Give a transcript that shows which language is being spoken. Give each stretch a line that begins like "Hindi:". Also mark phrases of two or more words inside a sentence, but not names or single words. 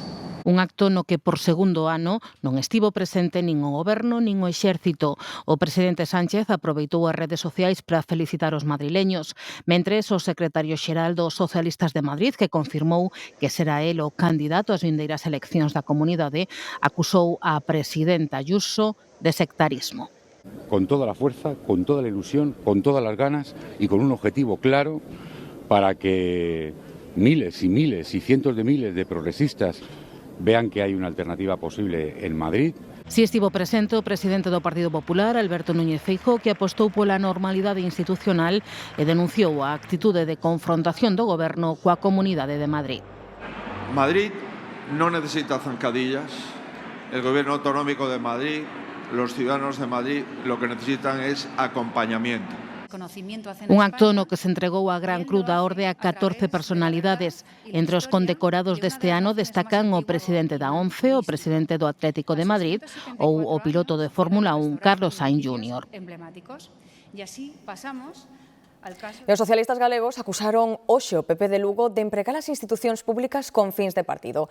Galician: Un acto no que por segundo ano non estivo presente nin o Goberno nin o Exército. O presidente Sánchez aproveitou as redes sociais para felicitar os madrileños, mentres o secretario xeral dos Socialistas de Madrid, que confirmou que será el o candidato ás vindeiras eleccións da comunidade, acusou a presidenta Ayuso de sectarismo.
Spanish: Con toda la fuerza, con toda la ilusión, con todas las ganas y con un objetivo claro para que miles y miles y cientos de miles de progresistas vean que
Galician: hai unha alternativa posible en Madrid. Si estivo presente o presidente do Partido Popular, Alberto Núñez Feijóo, que apostou pola normalidade institucional e denunciou a actitude de confrontación do Goberno coa Comunidade de Madrid. Madrid non necesita zancadillas.
Spanish: El Gobierno Autonómico de Madrid, los ciudadanos de Madrid, lo que necesitan es acompañamiento.
Galician: Un acto no que se entregou a Gran Cruz da Orde a 14 personalidades. Entre os condecorados deste ano destacan o presidente da ONCE, o presidente do Atlético de Madrid ou o piloto de Fórmula 1, Carlos Sainz Jr. E os socialistas galegos acusaron hoxe o PP de Lugo de empregar as institucións públicas con fins de partido.